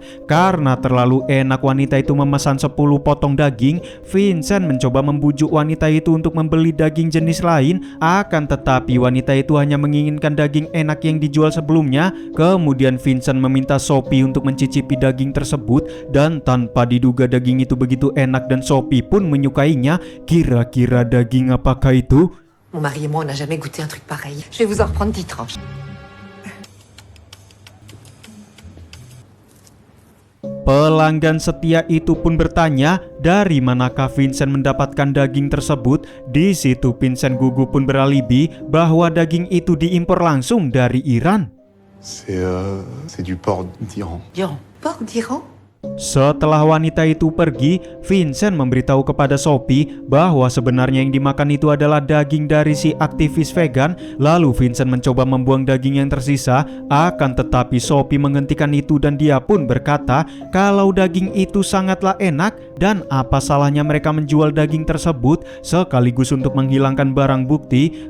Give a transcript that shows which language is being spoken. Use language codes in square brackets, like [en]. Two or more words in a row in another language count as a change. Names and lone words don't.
[id] Karena terlalu enak wanita itu memesan 10 potong daging, Vincent mencoba membujuk wanita itu untuk membeli daging jenis lain. Akan tetapi wanita itu hanya menginginkan daging enak yang dijual sebelumnya. Kemudian Vincent meminta Sophie untuk mencicipi daging tersebut, dan tanpa diduga daging itu begitu enak dan Sophie pun menyukainya. Kira-kira daging apakah itu? [fr] Mon mari et moi, on n'a jamais goûté un truc pareil. Je vais vous en reprendre 10 tranches. [id] Pelanggan setia itu pun bertanya dari manakah Vincent mendapatkan daging tersebut. Di situ Vincent gugup pun beralibi bahwa daging itu diimpor langsung dari Iran. [fr] C'est du porc d'Iran. Diron. Porc d'Iran? [id] Setelah wanita itu pergi, Vincent memberitahu kepada Sophie bahwa sebenarnya yang dimakan itu adalah daging dari si aktivis vegan. Lalu Vincent mencoba membuang daging yang tersisa, akan tetapi Sophie menghentikan itu dan dia pun berkata kalau daging itu sangatlah enak dan apa salahnya mereka menjual daging tersebut sekaligus untuk menghilangkan barang bukti.